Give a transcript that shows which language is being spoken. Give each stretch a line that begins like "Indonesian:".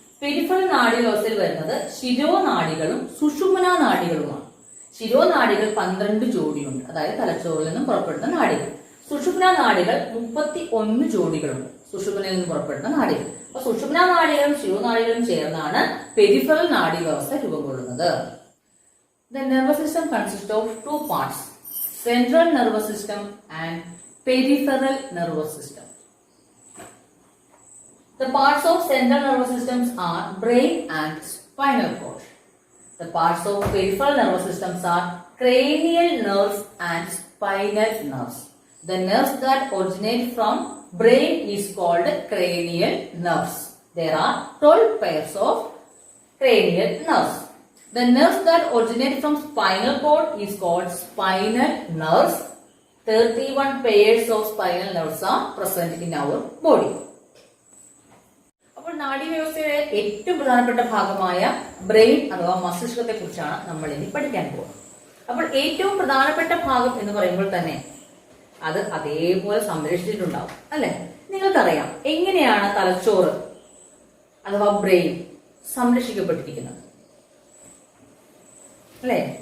Malayalam: Peripheral നാഡീവ്യവസ്ഥയിൽ വരുന്നത് ശിരോനാഡികളും സുഷുമ്നാ നാഡികളുമാണ്. ശിരോനാഡികൾ 12 ജോഡിയുണ്ട്, അതായത് തലച്ചോറിൽ നിന്നും പുറപ്പെടുന്ന നാഡികൾ. സുഷുമ്നാ നാഡികൾ 31 ജോഡികളുണ്ട്, സുഷുമ്നയിൽ നിന്ന് പുറപ്പെടുന്ന നാഡികൾ. അപ്പൊ സുഷുമ്നാ നാഡികളും ശിരോനാഡികളും ചേർന്നാണ് പെരിഫറൽ നാഡീവ്യവസ്ഥ രൂപം കൊള്ളുന്നത്.
English: The nervous system consists of 2 parts, central nervous system and peripheral nervous system. The parts of central nervous systems are brain and spinal cord. The parts of peripheral nervous systems are cranial nerves and spinal nerves. The nerves that originate from brain is called cranial nerves. There are 12 pairs of cranial nerves. The nerves that originate from spinal cord is called spinal nerves. 31 pairs of spinal nerves are present in our body.
Malayalam: അപ്പോൾ നാഡീവ്യവസ്ഥയുടെ ഏറ്റവും പ്രധാനപ്പെട്ട ഭാഗമായ brain അഥവാ മസ്തിഷ്കത്തെ കുറിച്ചാണ് നമ്മൾ ഇനി പഠിക്കാൻ പോകുന്നത്. അപ്പോൾ ഏറ്റവും പ്രധാനപ്പെട്ട ഭാഗം എന്ന് പറയുമ്പോൾ തന്നെ അത് അതേപോലെ സംരക്ഷിച്ചിട്ടുണ്ടാവും, അല്ലെ? നിങ്ങൾക്കറിയാം എങ്ങനെയാണ് തലച്ചോറ് അഥവാ ബ്രെയിൻ സംരക്ഷിക്കപ്പെട്ടിരിക്കുന്നത്, അല്ലെ?